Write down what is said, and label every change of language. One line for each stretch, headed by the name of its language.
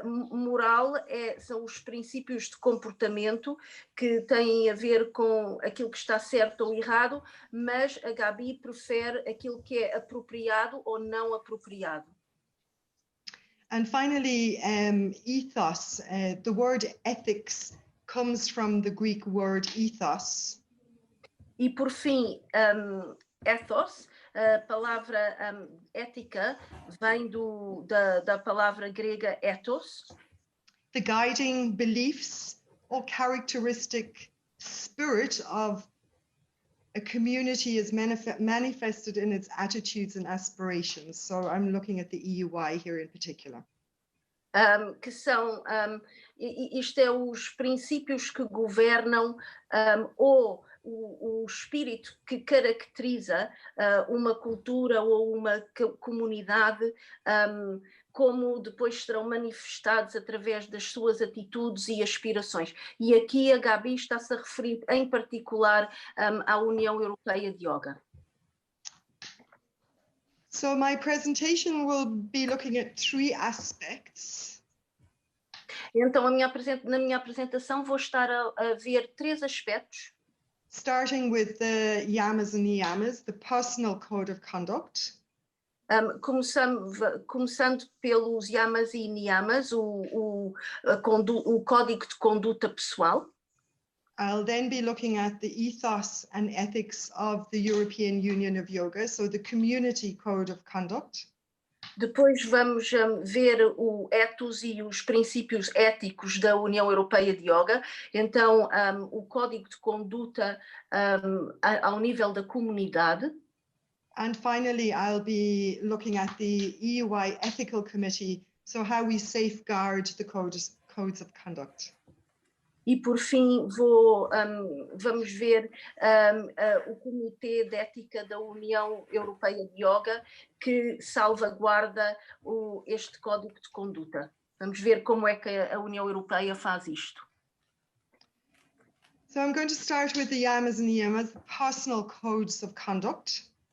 Portuguese: Moral são os princípios de comportamento que têm a ver com aquilo que está certo ou errado, mas a Gabi prefere aquilo que é apropriado ou não apropriado.
English: And finally, ethos. The word ethics comes from the Greek word ethos.
Portuguese: E por fim, ethos. A palavra ética vem da palavra grega ethos.
English: The guiding beliefs or characteristic spirit of a community is manifested in its attitudes and aspirations. So I'm looking at the EUI here in particular.
Portuguese: Que são, isto é os princípios que governam ou o espírito que caracteriza uma cultura ou uma comunidade, como depois serão manifestados através das suas atitudes e aspirações. E aqui a Gabi está-se a referir em particular à União Europeia de Yoga.
English: So my presentation will be looking at three aspects.
Portuguese: Então, na minha apresentação vou estar a ver três aspectos.
English: Starting with the yamas and niyamas, the personal code of conduct.
Portuguese: Começando pelos yamas e niyamas, o código de conduta pessoal.
English: I'll then be looking at the ethos and ethics of the European Union of Yoga, so the community code of conduct.
Portuguese: Depois vamos ver o ethos e os princípios éticos da União Europeia de Yoga. Então, o código de conduta ao nível da comunidade.
English: And finally, I'll be looking at the EUI Ethical Committee, so how we safeguard the codes of conduct.
Portuguese: E por fim vamos ver o Comitê de Ética da União Europeia de Yoga que salvaguarda este código de conduta. Vamos ver como é que a União Europeia faz isto.
English: So I'm going to start with the yamas and niyamas, the personal codes of conduct.